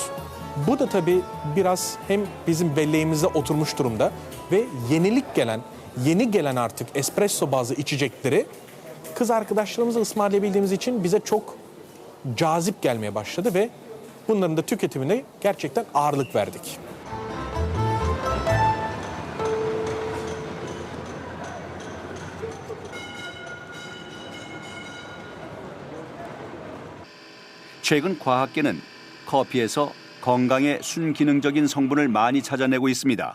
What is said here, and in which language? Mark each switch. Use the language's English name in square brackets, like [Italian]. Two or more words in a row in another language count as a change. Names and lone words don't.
[Turkish] Bu da tabii biraz hem bizim belleğimize oturmuş durumda ve yeni gelen artık espresso bazlı içecekleri kız arkadaşlarımıza ısmarlayabildiğimiz için bize çok cazip gelmeye başladı ve bunların da tüketimine gerçekten ağırlık verdik. [Korean] 최근 과학계는 커피에서 건강에 순기능적인 성분을 많이 찾아내고 있습니다.